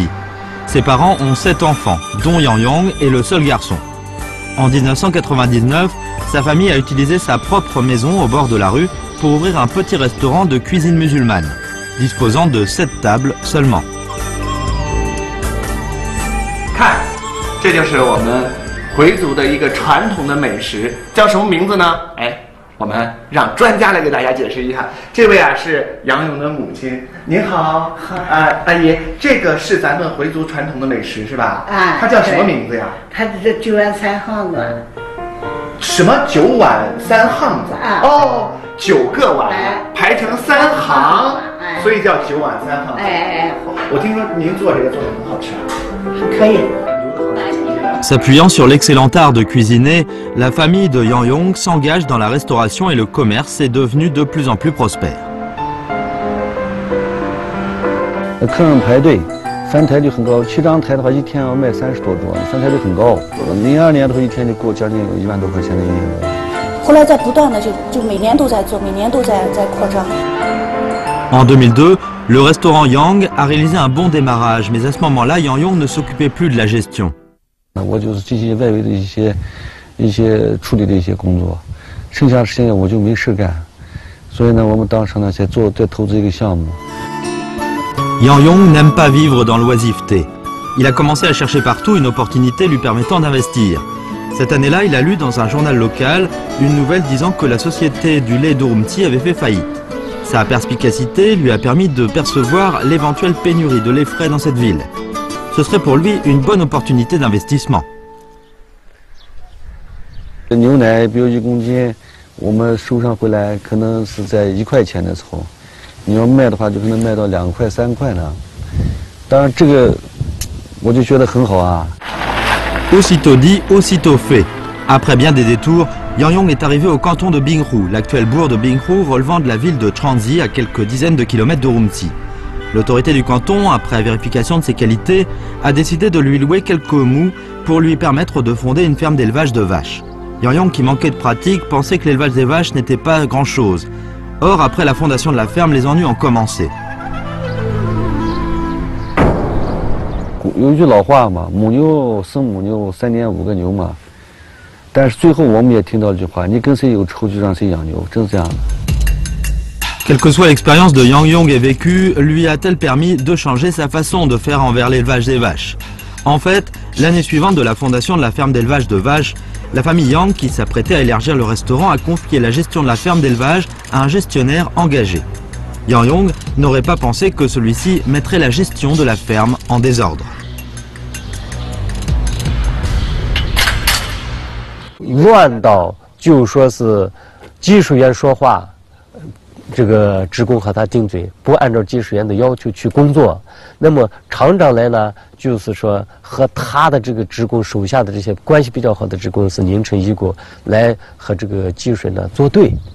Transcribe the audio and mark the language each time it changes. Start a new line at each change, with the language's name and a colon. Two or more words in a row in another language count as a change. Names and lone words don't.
French: Ses parents ont 7 enfants, dont Yang Yong est le seul garçon. En 1999, sa famille a utilisé sa propre maison au bord de la rue pour ouvrir un petit restaurant de cuisine musulmane, disposant de 7 tables seulement.
Chinese: 看，这就是我们回族的一个传统的美食，叫什么名字呢？哎， 我们让专家来给大家解释一下。这位啊是杨勇的母亲，您好，阿姨，这个是咱们回族传统的美食是吧？啊，它叫什么名字呀？它这9碗3行子。什么9碗3行子？啊，哦，9个碗排成3行，所以叫9碗3行子。我听说您做这个做的很好吃啊。可以。
French: S'appuyant sur l'excellent art de cuisiner, la famille de Yang Yong s'engage dans la restauration et le commerce est devenu de plus en plus prospère.
Chinese: 客人排队翻台率很高，7张台的话，一天要卖30多桌，翻台率很高。02年的话，一天就给我将近有1万多块钱的营业额。后来在不断的就每年都在做，每年都在扩张。
French: En 2002, le restaurant Yang a réalisé un bon démarrage, mais à ce moment-là, Yang Yong ne s'occupait plus de la gestion.
Chinese: 我就是这些外围的一些处理的一些工作，剩下的时间我就没事干，所以呢，我们当时呢再投资一个项目。
French: Yang Yong n'aime pas vivre dans l'oisiveté. Il a commencé à chercher partout une opportunité lui permettant d'investir. Cette année-là, il a lu dans un journal local une nouvelle disant que la société du lait d'Urumqi avait fait faillite. Sa perspicacité lui a permis de percevoir l'éventuelle pénurie de lait frais dans cette ville. Ce serait pour lui une bonne opportunité d'investissement.
Chinese: 牛奶比如1公斤，我们收上回来可能是在1块钱的时候，你要卖的话就可能卖到2块3块呢。当然这个我就觉得很好啊。
French: Aussitôt dit, aussitôt fait. Après bien des détours, Yang Yong est arrivé au canton de Binghu, l'actuel bourg de Binghu relevant de la ville de Transi à quelques dizaines de kilomètres d'Urumqi. L'autorité du canton, après vérification de ses qualités, a décidé de lui louer quelques mous pour lui permettre de fonder une ferme d'élevage de vaches. Yang Yong, qui manquait de pratique, pensait que l'élevage des vaches n'était pas grand-chose. Or, après la fondation de la ferme, les ennuis ont commencé.
Chinese: 有一句老话嘛，母牛生母牛，3年5个牛嘛。但是最后我们也听到一句话：你跟谁有仇就让谁养牛，真是这样的。
French: Quelle que soit l'expérience de Yang Yong et vécue, lui a-t-elle permis de changer sa façon de faire envers l'élevage des vaches? En fait, l'année suivante de la fondation de la ferme d'élevage de vaches, la famille Yang, qui s'apprêtait à élargir le restaurant, a confié la gestion de la ferme d'élevage à un gestionnaire engagé. Yang Yong n'aurait pas pensé que celui-ci mettrait la gestion de la ferme en désordre.
Chinese: 乱到就说是技术员说话，这个职工和他顶嘴，不按照技术员的要求去工作。那么厂长来呢，就是说和他的这个职工手下的这些关系比较好的职工是拧成一股，来和这个技术员呢作对。